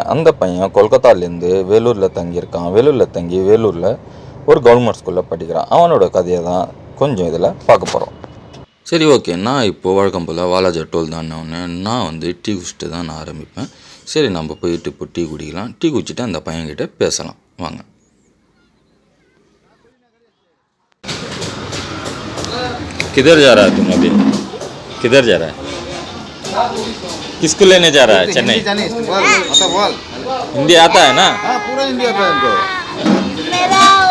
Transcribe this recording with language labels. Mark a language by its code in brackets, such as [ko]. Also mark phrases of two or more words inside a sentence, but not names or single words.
[ta] அந்த பையன் கொல்கத்தாலேருந்து வேலூரில் தங்கியிருக்கான். வேலூரில் தங்கி வேலூரில் ஒரு [en] government school [ta] படிக்கிறான். அவனோட கதையை தான் கொஞ்சம் இதில் பார்க்க போகிறோம். சரி, ஓகே. நான் இப்போது வழக்கம் போல் வாலாஜா டோல் தானே நான் வந்து டீ குடிச்சிட்டு தான் நான் ஆரம்பிப்பேன். சரி, நம்ம போயிட்டு இப்போ டீ குடிக்கலாம். டீ குடிச்சிட்டு அந்த பையன்கிட்ட பேசலாம் வாங்க. [hi] किधर जा रहा है तुम अभी? किधर जा रहा है? किसको लेने जा रहा है? चेन्नई. बोल हिंदी आता है ना? हाँ, पूरा हिंदी आता है इनको। मेरा